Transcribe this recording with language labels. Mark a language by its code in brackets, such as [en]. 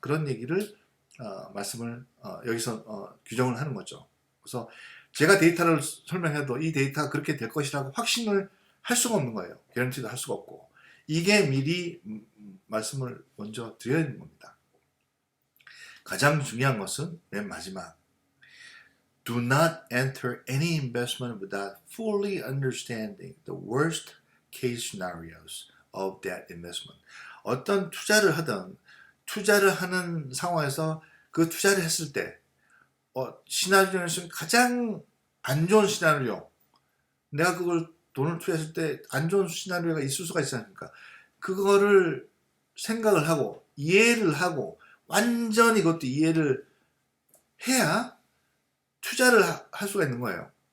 [ko] 그런 얘기를 말씀을 여기서 규정을 하는 거죠. 그래서 제가 데이터를 설명해도 이 데이터가 그렇게 될 것이라고 확신을 할 수가 없는 거예요. 개런티도 할 수가 없고. 이게 미리 말씀을 먼저 드려야 되는 겁니다. 가장 중요한 것은 맨 마지막. [en] Do not enter any investment without fully understanding the worst case scenarios of that investment. [ko] 어떤 투자를 하든 투자를 하는 상황에서 그 투자를 했을 때 시나리오에서 가장 안 좋은 시나리오, 내가 그걸 돈을 투자했을 때 안 좋은 시나리오가 있을 수가 있지 않습니까? 그거를 생각을 하고 이해를 하고 완전히 그것도 이해를 해야 투자를 할 수가 있는 거예요.